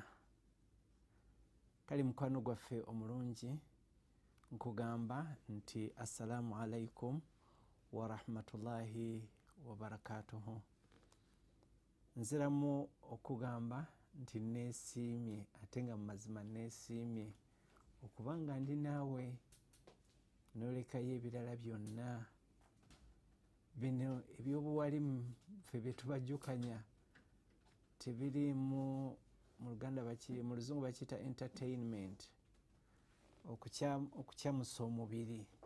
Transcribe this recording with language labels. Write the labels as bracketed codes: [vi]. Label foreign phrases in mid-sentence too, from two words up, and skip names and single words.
[lg] Kale mukwano gwaffe omulungi nkugamba nti [ar] السلام عليكم ورحمة الله وبركاته. [lg] Nziramu okugamba nti neesiimye, ate nga mu mazima neesiimye okubanga ndi naawe nolekayo ebirala byonna bino ebyobuwalimu ffe byetubajjukanya tebiri mu Luganda mu Luzungu bakiyita entertainment, okukyamusa omubiri.